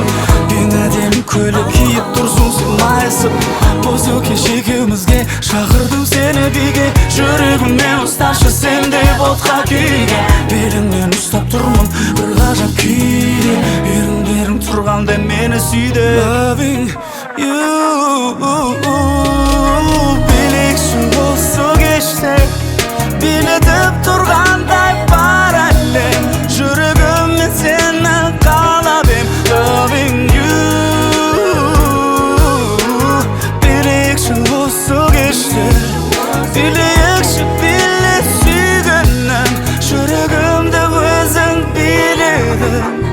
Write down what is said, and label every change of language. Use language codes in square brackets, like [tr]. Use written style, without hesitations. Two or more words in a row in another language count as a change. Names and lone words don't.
[kk] Ең әдемі көйлек киіп тұрсың сыйлайсың. Осы кеш екеумізге шақырдым сені биге. Жүрегіммен ұсташы сендей отқа күйге. Беліңнен ұстап тұрмын бір ғажап күйде, еріндерің тұрғанда мені сүйді. [en] Loving you. [kk] Билейікші осы кеште, билетіп тұрғандай бар әлем. Жүрегіммен сені қалап ем, [en] loving you. [kk] Билейікші осы кеште, билейікші биле сүйгеннен. Жүрегімді өзің биледің.